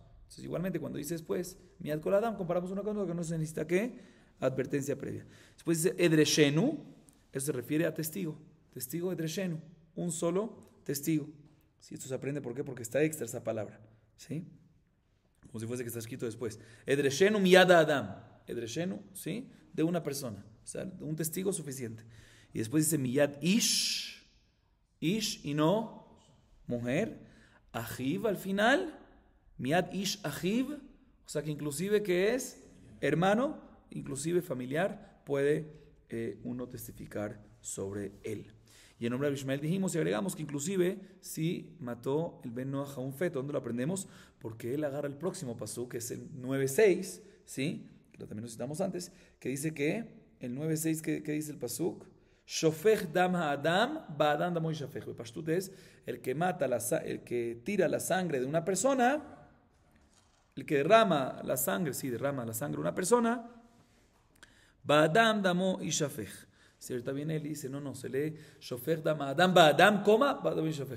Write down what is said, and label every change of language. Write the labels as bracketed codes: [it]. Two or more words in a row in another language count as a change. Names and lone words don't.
[es] Entonces, igualmente, cuando dice después [he] מיד כל אדם, [es] comparamos una con otra, que no se necesita ¿qué? Advertencia previa. Después dice Edreshenu, eso se refiere a testigo. Testigo Edreshenu, un solo testigo. ¿Sí? Esto se aprende, ¿por qué? Porque está extra esa palabra, ¿sí? Como si fuese que está escrito después. [he] אדרשנו מיד האדם. אדרשנו, [es] ¿sí? De una persona. O sea, de un testigo suficiente. Y después dice [he] מיד איש. [es] Ish y no mujer. Ajiv al final. [he] מיד איש אחיו. [es] O sea que inclusive que es hermano, inclusive familiar, puede uno testificar sobre él. Y en nombre de Ishmael dijimos y agregamos que inclusive si mató el [he] בן נח [es] a un feto. ¿Dónde lo aprendemos? Porque él agarra el próximo pasuk, que es el 9:6, ¿sí? Que también lo citamos antes, que dice que el 9:6, ¿qué dice el pasuk? [he] שופך דם האדם, באדם דמו ישפך. [es] El pashtut es el que tira la sangre de una persona, el que derrama la sangre de una persona, [he] באדם דמו ישפך. [es] Si ahorita viene él y dice, no, se lee [he] שופך דם אדם באדם, באדם שופך.